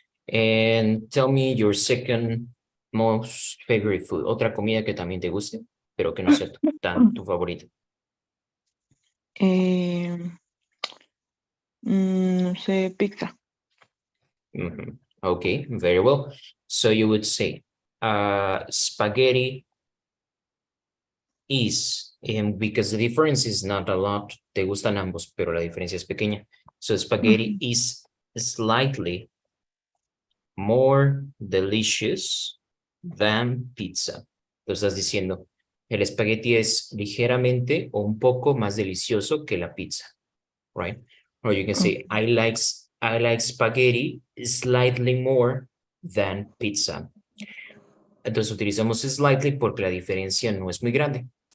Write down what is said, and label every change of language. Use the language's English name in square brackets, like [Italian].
[English] And tell me your second most favorite food. [Spanish] Otra comida que también te guste, pero que no sea tan tu favorita. No sé, pizza. [English] Okay, very well. So you would say, spaghetti is, because the difference is not a lot. [Spanish] Te gustan ambos, pero la diferencia es pequeña. [English] So spaghetti is slightly more delicious than pizza. [Spanish] Lo estás diciendo. El espagueti es ligeramente o un poco más delicioso que la pizza, right? [English] Or you can say, I like spaghetti slightly more than pizza. [Spanish] Entonces utilizamos slightly porque la diferencia no es muy grande.